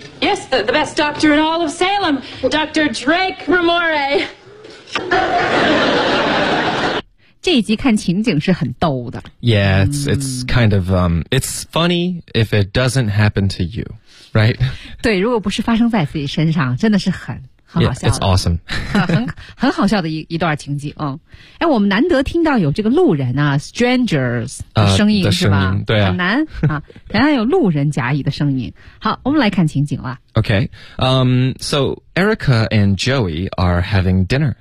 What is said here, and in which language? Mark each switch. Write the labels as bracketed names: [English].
[English] Yes, the best doctor in all of Salem, Dr. Drake Ramore. [Chinese] 这一集看情景是很逗的。 [English] Yeah, it's kind of, it's funny if it doesn't happen to you, right? [Chinese] 对，如果不是发生在自己身上，真的是很很好笑的。 [English] Yeah, it's awesome. [Chinese] 很好笑的一段情景。嗯，哎，我们难得听到有这个路人啊 ，strangers 的声音是吧？对啊，很难啊，难道有路人甲乙的声音。好，我们来看情景啦。 [English] Okay, so Erica and Joey are having dinner.